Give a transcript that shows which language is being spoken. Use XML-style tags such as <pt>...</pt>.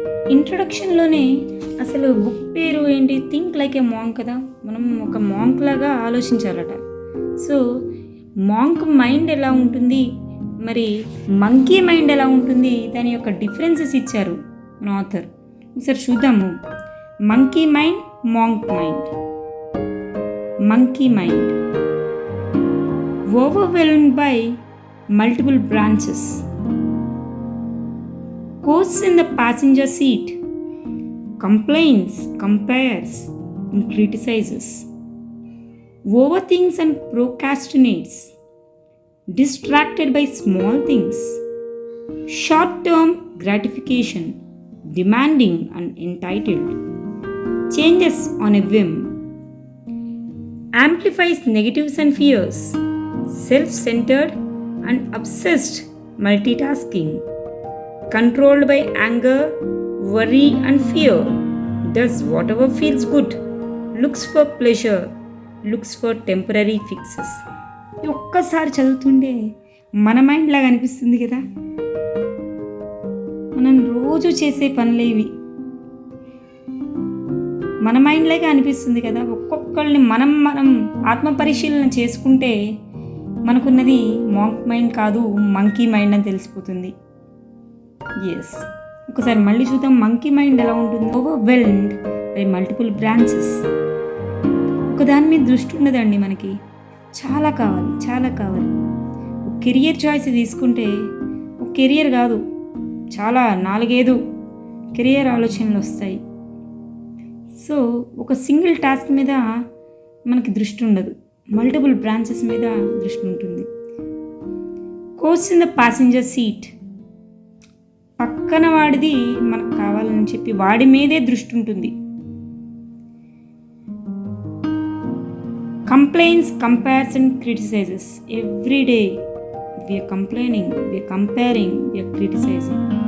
<te>ఇంట్రొడక్షన్లోనే అసలు బుక్ పేరు ఏంటి, థింక్ లైక్ ఏ మాంక్ కదా. మనం ఒక మాంక్ లాగా ఆలోచించాలట. సో మాంక్ మైండ్ ఎలా ఉంటుంది, మరి మంకీ మైండ్ ఎలా ఉంటుంది, దాని యొక్క డిఫరెన్సెస్ ఇచ్చారు మన ఆథర్. ఒకసారి చూద్దాము. Monkey mind, monk mind.</te> <en>Monkey mind overwhelmed by multiple branches, coasts in the passenger seat, complains, compares and criticizes, overthinks and procrastinates, distracted by small things, short-term gratification, demanding and entitled, changes on a whim, amplifies negatives and fears, self-centered and obsessed multitasking, controlled by anger, worry and fear, does whatever feels good, looks for pleasure, looks for temporary fixes.</en> <te>ఒక్కసారి చదువుతుండే మన mind లాగా అనిపిస్తుంది కదా. మనం రోజు చేసే పనులే ఇవి. మన మైండ్ లాగా అనిపిస్తుంది కదా. ఒక్కొక్కరిని మనం ఆత్మ పరిశీలన చేసుకుంటే మనకున్నది మాంక్ మైండ్ కాదు, మంకీ మైండ్ అని తెలిసిపోతుంది. ఎస్, ఒకసారి మళ్ళీ చూద్దాం మంకీ మైండ్ ఎలా ఉంటుంది.</te> <en>Overwhelmed by multiple branches.</en> <te>ఒకదాని మీద దృష్టి ఉండదండి మనకి. చాలా కావాలి. ఒక కెరియర్ చాయిస్ తీసుకుంటే ఒక కెరియర్ కాదు, చాలా 4-5 కెరియర్ ఆలోచనలు వస్తాయి. సో ఒక సింగిల్ టాస్క్ మీద మనకి దృష్టి ఉండదు, మల్టిపుల్ బ్రాంచెస్ మీద దృష్టి ఉంటుంది.</te> <en>coach in the passenger seat,</en> <te>పక్కన వాడిది మనకు కావాలని చెప్పి వాడి మీదే దృష్టి ఉంటుంది.</te> <en>Complains, compares and criticizes. Every day we are complaining, we are comparing, we are criticizing.</en>